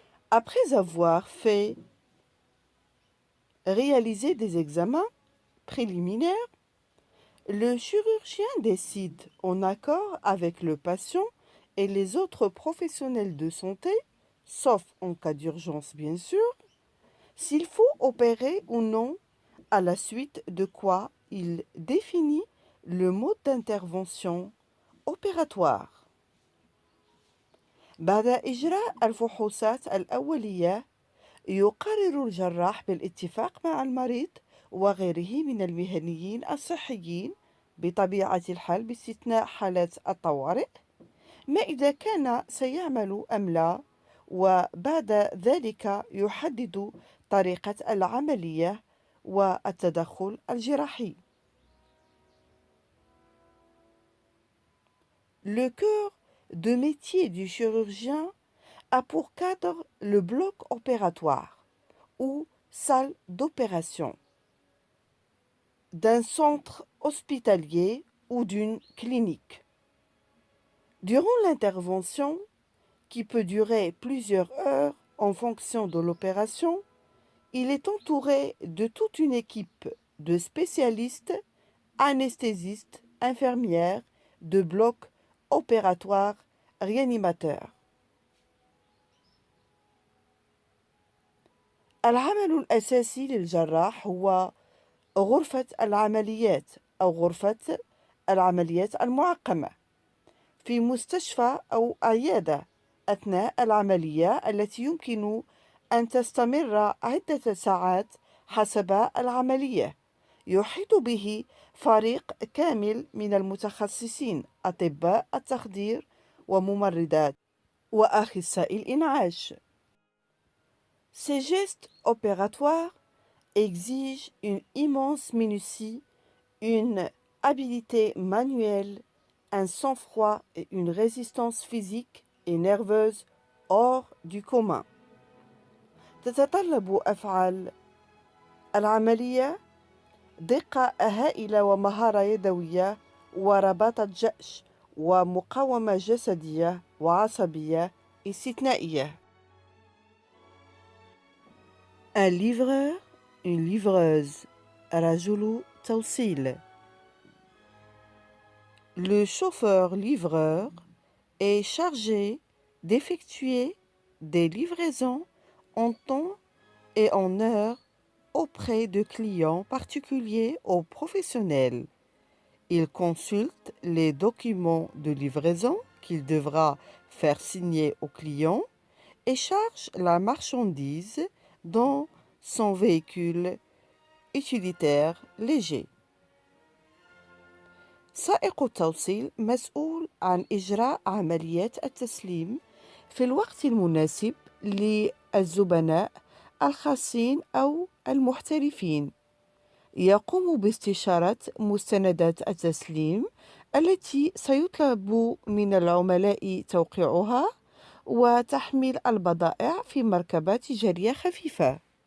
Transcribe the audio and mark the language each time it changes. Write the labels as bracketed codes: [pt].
[fr] Après avoir réalisé des examens préliminaires, le chirurgien décide, en accord avec le patient et les autres professionnels de santé, sauf en cas d'urgence bien sûr, s'il faut opérer ou non, à la suite de quoi il définit le mode d'intervention opératoire. [ar] بعد إجراء الفحوصات الأولية يقرر الجراح بالاتفاق مع المريض وغيره من المهنيين الصحيين بطبيعة الحال باستثناء حالات الطوارئ ما إذا كان سيعمل أم لا، وبعد ذلك يحدد طريقة العملية والتدخل الجراحي. [fr] Le cœur de métier du chirurgien a pour cadre le bloc opératoire ou salle d'opération d'un centre hospitalier ou d'une clinique. Durant l'intervention, qui peut durer plusieurs heures en fonction de l'opération, il est entouré de toute une équipe de spécialistes, anesthésistes, infirmières, de blocs opératoires, réanimateurs. [ar] العمل الأساسي للجراح هو غرفة العمليات أو غرفة العمليات المعقمة في مستشفى أو عيادة أثناء العملية التي يمكن أن تستمر عدة ساعات حسب العملية. يحيط به فريق كامل من المتخصصين أطباء التخدير وممرضات وأخصائي الإنعاش. [fr] Ces gestes opératoires exigent une immense minutie, une habileté manuelle, un sang-froid et une résistance physique et nerveuse hors du commun. [ar] تتطلب أفعال العملية دقة هائلة ومهارة يدوية ورباطة جأش ومقاومة جسدية وعصبية استثنائية. [fr] Un livreur, une livreuse, [ar] رجل توصيل. [fr] Le chauffeur-livreur est chargé d'effectuer des livraisons en temps et en heure auprès de clients particuliers ou professionnels. Il consulte les documents de livraison qu'il devra faire signer au client et charge la marchandise dans son véhicule utilitaire léger. [ar] سائق التوصيل مسؤول عن إجراء عمليات التسليم في الوقت المناسب للزبناء الخاصين أو المحترفين. يقوم باستشارة مستندات التسليم التي سيطلب من العملاء توقيعها وتحميل البضائع في مركبات جارية خفيفة.